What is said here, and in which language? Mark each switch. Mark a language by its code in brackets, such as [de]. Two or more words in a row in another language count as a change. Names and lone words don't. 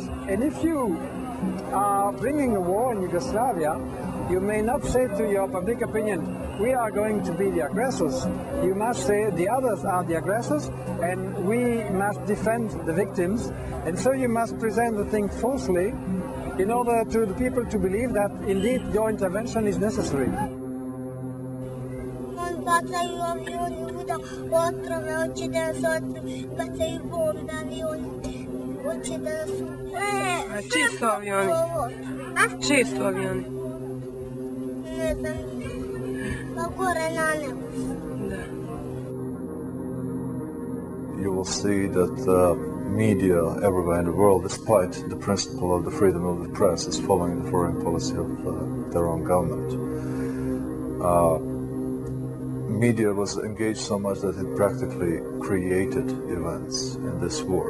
[en] And if you are bringing a war in Yugoslavia, you may not say to your public opinion, we are going to be the aggressors. You must say the others are the aggressors and we must defend the victims. And so you must present the thing falsely in order to the people to believe that indeed your intervention is necessary. [sr] Bacaju avioni svuda otrove, hoće da nas bacaju bombe, avioni, hoće da nas... Čiji su avioni? Čiji su avioni? Ne znam, pa gore na nebu. [en] You will see that media everywhere in the world, despite the principle of the freedom of the press, is following the foreign policy of their own government. Media was engaged so much that it practically created events in this war.